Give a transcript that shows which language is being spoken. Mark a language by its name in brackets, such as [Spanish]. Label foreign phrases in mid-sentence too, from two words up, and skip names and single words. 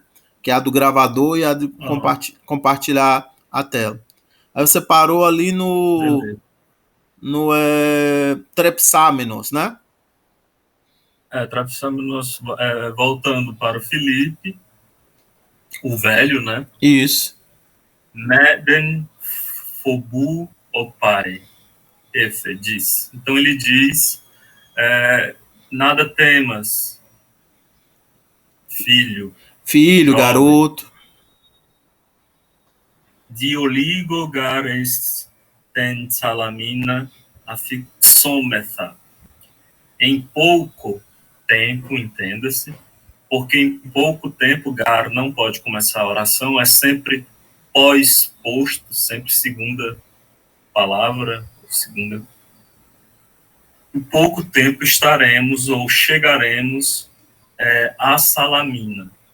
[Portuguese] Que é a do gravador e a de compartilhar a tela. Aí você parou ali no Trepsamenos, né? Trepsamenos, voltando para o Felipe, o velho, né? Isso. [Greek] Μηδὲν φοβοῦ ὦ παῖ. [Portuguese] Efe diz. Então ele diz: nada temas, filho, jovem, garoto. [Greek] Δι' ὀλίγου γὰρ ἐς τὴν Σαλαμῖνα ἀφιξόμεθα. [Portuguese] Em pouco tempo, entenda-se, porque em pouco tempo gar não pode começar a oração, é sempre pós-posto, sempre segunda palavra, segunda. Em pouco tempo estaremos ou chegaremos a Salamina.